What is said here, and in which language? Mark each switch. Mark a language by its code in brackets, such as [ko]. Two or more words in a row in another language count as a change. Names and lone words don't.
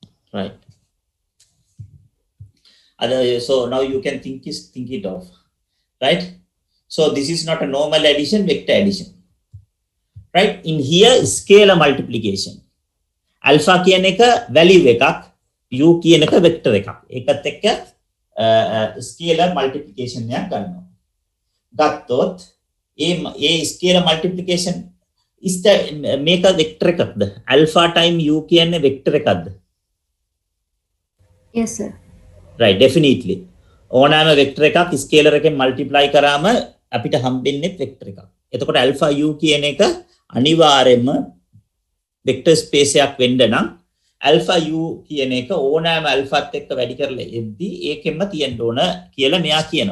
[en] Right. So now you can think it of, right? So this is not a normal addition, vector addition, right? In here, scalar multiplication. [si] Alpha කියන එක value එකක්, u කියන එක vector එකක්. ඒකත් එක්ක [en] scalar multiplication [si] එකක් ගන්නවා. ගත්තොත් ඒ [en] scalar multiplication is the [si] මේක vector එකක්ද? alpha time u කියන්නේ vector එකක්ද? [en] Yes, sir. Right, definitely. [si] ඕනෑම vector එකක් scalar එකෙන් multiply කරාම අපිට හම්බෙන්නේ vector එකක්. එතකොට alpha u කියන එක අනිවාර්යයෙන්ම [en] vector space [si] එකක් වෙන්න නම් alpha u කියන එක ඕනෑම alphaත් එක්ක වැඩි කරලා එද්දි ඒකෙන්ම තියෙන්න ඕන කියලා මෙයා කියනවා.